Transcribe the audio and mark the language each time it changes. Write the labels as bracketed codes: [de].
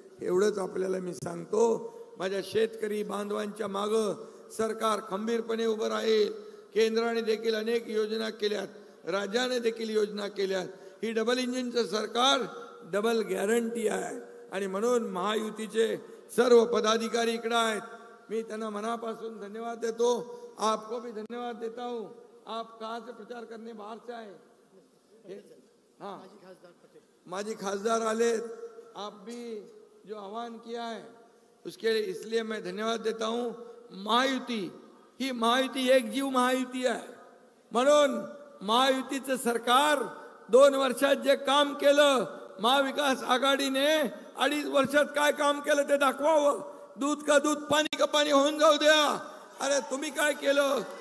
[mr] एवढंच आपल्याला मी सांगतो. माझ्या शेतकरी बांधवांच्या मागं सरकार खंबीरपणे उभं राहील. केंद्राने देखील अनेक योजना केल्यात, राज्याने देखील योजना केल्यात. ही डबल इंजिनचं सरकार, डबल गॅरंटी आहे. आणि म्हणून महायुतीचे सर्व पदाधिकारी इकडे आहेत. मी त्यांना मनापासून धन्यवाद देतो. [hi] आपको भी धन्यवाद देता हूँ. आप कहाँ से प्रचार करने बाहर से आए? हाँ, [mr] माजी खासदार आले. [hi] आप भी जो आह्वान किया है उसके लिए इसलिए मैं धन्यवाद देता हूँ. [mr] महायुती ही महायुती एक जीव महायुती आहे. म्हणून महायुतीचं सरकार 2 वर्षात जे काम केलं, महाविकास आघाडीने 2.5 वर्षात काय काम केलं ते दाखवावं. दूध का दूध पाणी का पाणी होऊन जाऊ द्या. अरे तुम्ही काय केलं?